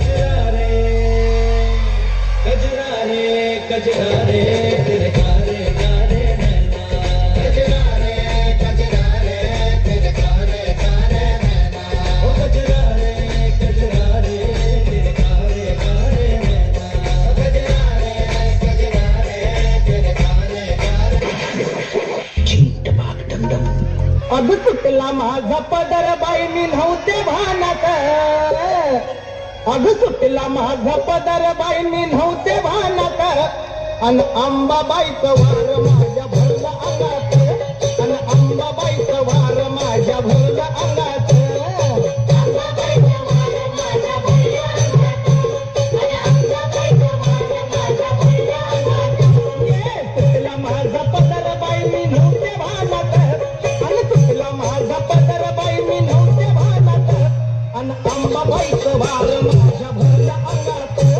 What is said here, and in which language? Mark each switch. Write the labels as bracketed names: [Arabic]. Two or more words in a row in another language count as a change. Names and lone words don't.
[Hindi] कजरा रे कजरा रे तेरे कारे कारे नैना। कजरा रे तेरे कारे कारे नैना। ओ कजरा रे तेरे कारे कारे नैना। कजरा रे तेरे कारे कारे। झिंट भाग डमडम। [Marathi] अग सुटला माझा पदर बाई मी नव्हते भानात अग सुटला माझा पदर बाई मी नव्हते भानात अन अंबाबाईचं वार माझ्या भरला अंगात अन अंबाबाईचं वार माझ्या भरला अंगात अंबाबाईचं वार माझ्या भरला अंगात अन अंबाबाईचं वार माझ्या भरला अंगात सुटला माझा पदर बाई मी नव्हते भानात अन सुटला माझा पदर बाई मी नव्हते भानात अन अंबाबाईचं वार माझ्या भरला अंगात